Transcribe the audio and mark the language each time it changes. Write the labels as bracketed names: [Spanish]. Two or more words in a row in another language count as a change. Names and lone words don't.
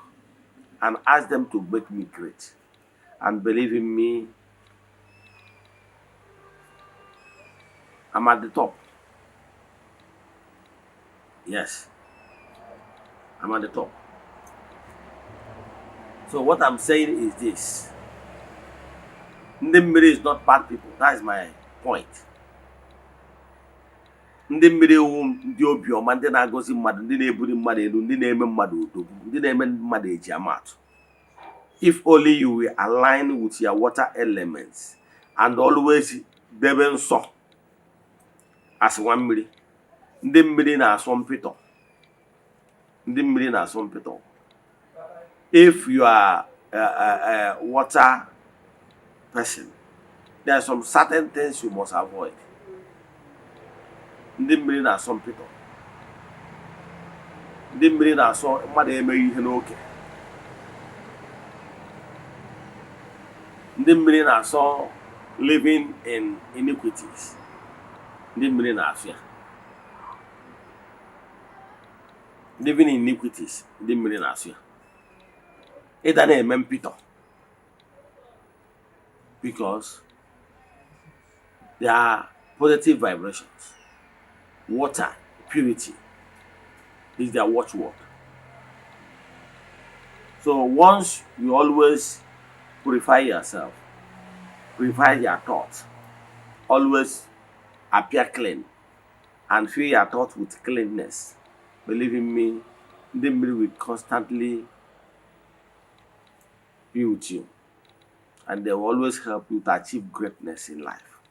[English] And asked them to make me great. And believe in me, I'm at the top. Yes. I'm at the top. So what I'm saying is this. [Igbo] Ndị mmiri [English] is not bad people. That is my point. [Igbo] Ndị mmiri ewu ndị obiọma, ndị na-agọzi mmadụ, ndị na-ebuli mmadụ elu, ndị na-eme mmadụ odogwu, ndị na-eme mmadụ eji amatụ. [English] If only you will align with your water elements and always [Igbo] debe nsọ [English] as [Igbo] nwa mmiri. Ndị mmiri na-asọ mpịtọ. Ndị mmiri na-asọ mpịtọ. [English] If you are a water person, there are some certain things you must avoid. [Igbo] Ndị mmiri na-asọ mpịtọ. Ndị mmiri na-asọ mmadụ emeghị ihe n'oke. Ndị mmiri na-asọ [English] living in iniquities. [Igbo] Ndị mmiri na-asọ ya. [English] Living in iniquities. [Igbo] Ndị mmiri na-asọ ya. Ịda na-eme mpịtọ. [English] Because there are positive vibrations. Water, purity is their watchword. So once you always purify yourself, purify your thoughts, always appear clean, and fill your thoughts with cleanness, believe in me, the mirror will constantly be with you, and they will always help you to achieve greatness in life.